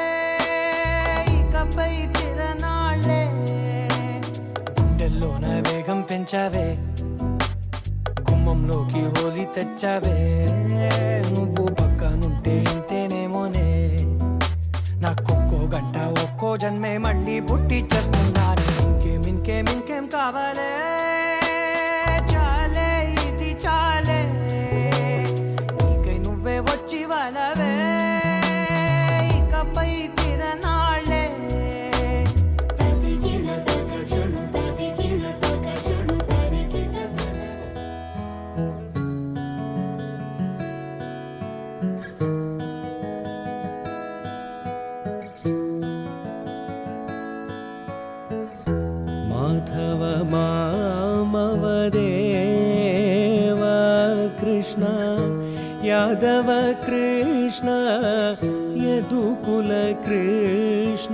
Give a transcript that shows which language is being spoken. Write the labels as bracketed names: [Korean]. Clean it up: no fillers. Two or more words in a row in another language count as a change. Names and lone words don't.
[Telugu] ఇకపై తిరనాళ్ళే గుండెల్లోన వేగం పెంచావే గుమ్మంలోకి హోలీ తెచ్చావే నువ్వు పక్కనుంటే ఇంతేనేమోనే నాకొక్కో గంట ఒక్కో జన్మే మళ్ళీ పుట్టి చేస్తున్నాను ఇంకేం కావాలే చాలే ఇది చాలే నీకై నువ్వే వచ్చి వాలవే ఇకపై తిరనాళ్ళే ತದಿಗಿಡ ತಗಚಣು ತದಿಗಿಡ ತಗಚಣು ತರಿಗಿಡ [Sanskrit] ಮಾಧವ ಮಾಮವ ದೇವ ಕೃಷ್ಣ ಯಾದವ ಕೃಷ್ಣ ಯದುಕುಲ ಕೃಷ್ಣ